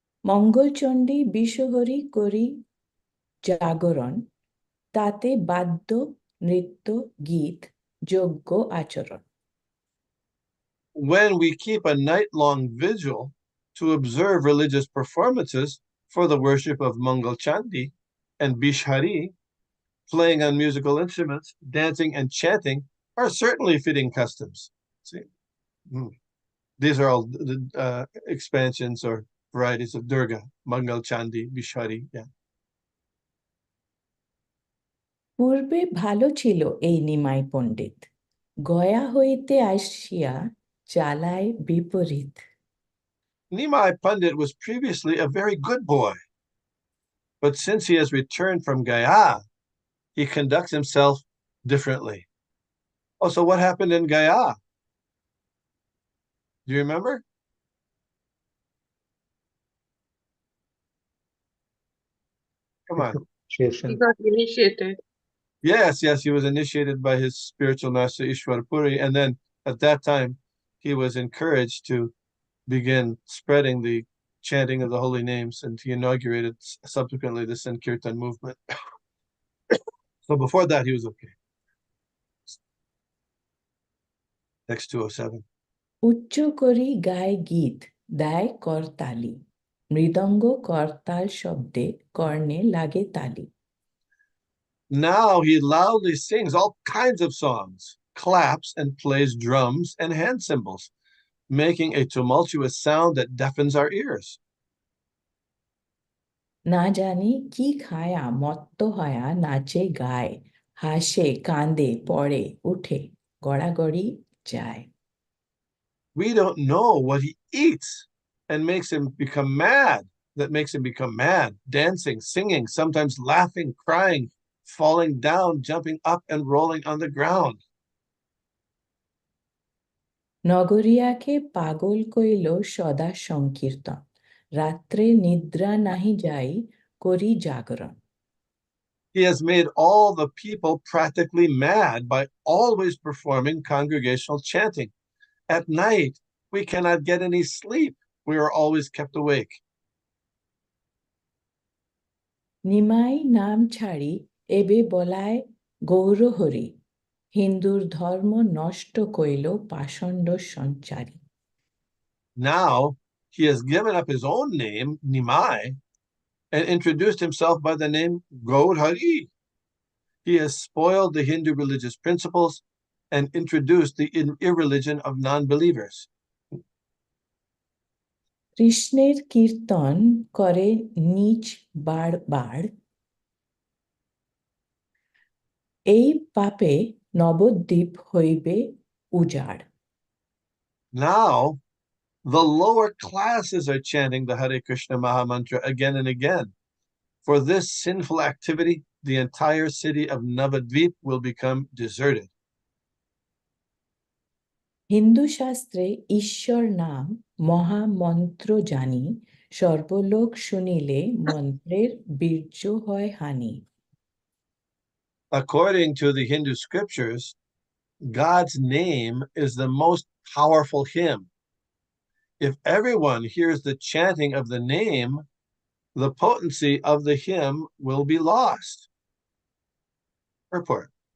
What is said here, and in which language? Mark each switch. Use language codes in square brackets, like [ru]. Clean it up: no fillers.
[bn] মঙ্গলচণ্ডী বিশ্বহরি করি জাগরণ, তাতে বাদ্য নৃত্য গীত যজ্ঞ আচরণ। [en] When we keep a night-long vigil to observe religious performances for the worship of Mangal Chandi and Bishhari, playing on musical instruments, dancing and chanting are certainly fitting customs. See, these are all the expansions or varieties of Durga, Mangal Chandi, Vishwari. Yeah. [bn] পূর্বে ভালো ছিল এই নিমাই পণ্ডিত, গয়া হইতে আসিয়া চালায় বিপরীত। [en] Nimai Pandit was previously a very good boy, but since he has returned from Gaya, he conducts himself differently. Oh, so what happened in Gaya? Do you remember? Come on. He got initiated. Yes, he was initiated by his spiritual master Ishwar Puri, and then at that time he was encouraged to begin spreading the chanting of the holy names, and he inaugurated subsequently the Sankirtan movement. So before that, he was okay. Next 207. [bn] উচ্চ করি গায় গীত, দেয় করতালি, মৃদঙ্গ করতাল শব্দে কর্ণে লাগে তালি। [en] Now he loudly sings all kinds of songs, claps, and plays drums and hand cymbals, making a tumultuous sound that deafens our ears. [bn] না জানি কি খায়া মত্ত হয়া নাচে গায়, হাসে কাঁদে পড়ে উঠে গড়াগড়ি যায়। [en] We don't know what he eats and makes him become mad, that makes him become mad, dancing, singing, sometimes laughing, crying, falling down, jumping up, and rolling on the ground. [bn] নগরিয়াকে পাগল কইল সদা সংকীর্তন, রাত্রে নিদ্রা নাহি যাই করি জাগরণ। [en] He has made all the people practically mad by always performing congregational chanting. At night, we cannot get any sleep. We are always kept awake. [bn] Nimai নাম ছাড়ি এবে বলায় গৌরহরি, হিন্দুর ধর্ম নষ্ট কইল পাষণ্ড সঞ্চারী। [en] Now he has given up his own name, Nimai, and introduced himself by the name Gaur Hari. He has spoiled the Hindu religious principles and introduced the irreligion of non-believers. [bn] কৃষ্ণের কীর্তন করে নিচ বাড়, এই পাপে নবদ্বীপ হইবে উজাড়। [en] Now, the lower classes are chanting the Hare Krishna Maha Mantra again and again. For this sinful activity, the entire city of Navadvip will become deserted. [bn] Hindu শাস্ত্রে ঈশ্বর নাম মহামন্ত্র জানি, সর্বলোক শুনিলে মন্ত্রের বীর্য হয় হানি। [en] According to the Hindu scriptures, God's name is the most powerful hymn. If everyone hears the chanting of the name, the potency of the hymn will be lost. Purport.